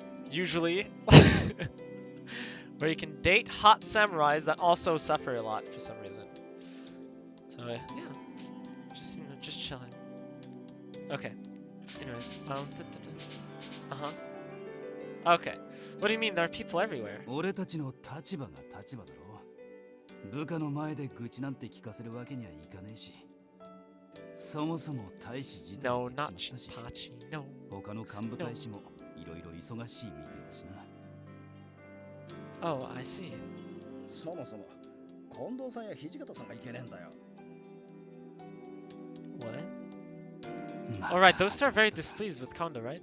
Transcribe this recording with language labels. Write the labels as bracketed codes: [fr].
[en] Usually. Where you can date hot samurais that also suffer a lot for some reason. So, yeah. Just, just chilling. Okay. Anyways, uh-huh. Okay. What do you mean there are people everywhere? [ja] 俺たちの立場が立場だろう。部下の前で愚痴なんて聞かせるわけにはいかねえし。そもそも大使自体 [en] No, [ja] が減っ [en] not [ja] ちまったし。 [en] Shinpachi, no. [ja] 他の幹部大使もいろいろ忙しいみてえだしな。 [en] Oh, I see. [ja] そもそも近藤さんや土方さんがいけねえんだよ。 [en] What? Alright, those two are very displeased with Kondo, right?